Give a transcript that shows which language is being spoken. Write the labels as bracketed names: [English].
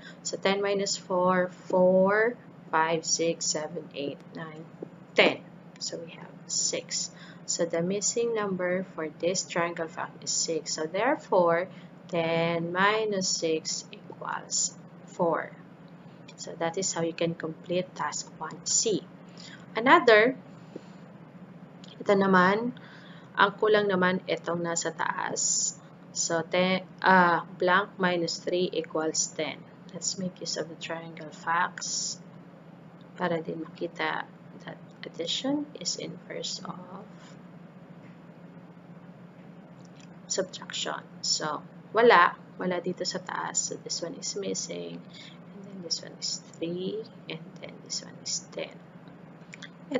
[English] So 10 minus 4, 4, 5, 6, 7, 8, 9, 10. So we have 6. So the missing number for this triangle fact is 6. So therefore, 10 minus 6 equals 4. So that is how you can complete task 1C. [Filipino] Another, ito naman, ang kulang naman itong nasa taas. [English] So blank minus 3 equals 10. Let's make use of the triangle facts [Filipino] para din makita [English] that addition is inverse of subtraction. [Filipino] So wala dito sa taas. [English] So this one is missing, and then this one is 3, and then this one is 10.